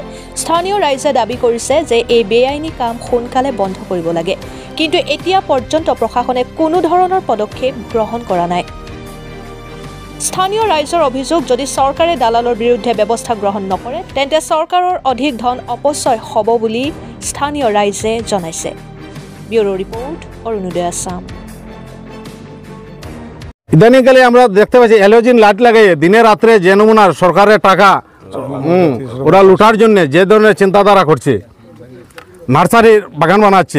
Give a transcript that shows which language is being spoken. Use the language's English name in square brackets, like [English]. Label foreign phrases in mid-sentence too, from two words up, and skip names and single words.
[Assamese] স্থানীয় ৰাইজে দাবী কৰিছে যে এই বেআইনী কাম সোনকালে বন্ধ কৰিব লাগে, কিন্তু এতিয়া পৰ্যন্ত প্ৰশাসনে কোনো ধৰণৰ পদক্ষেপ গ্ৰহণ কৰা নাই। স্থানীয় ৰাইজৰ অভিযোগ, যদি চৰকাৰে দালালৰ বিৰুদ্ধে ব্যৱস্থা গ্ৰহণ নকৰে তেন্তে চৰকাৰৰ অধিক ধন অপচয় হ'ব বুলি স্থানীয় ৰাইজে জনাইছে। [English] bureau report, [Bangla] অরুণোদয় আসাম। ইদানিংকালে আমরা দেখতে পাচ্ছি [English] halogen light [Bangla] লাগিয়ে দিনে রাত্রে যে নমুনার সরকারের টাকা ওরা লুটার জন্য যে ধরনের চিন্তাধারা করছে, নার্সারির বাগান বানাচ্ছে।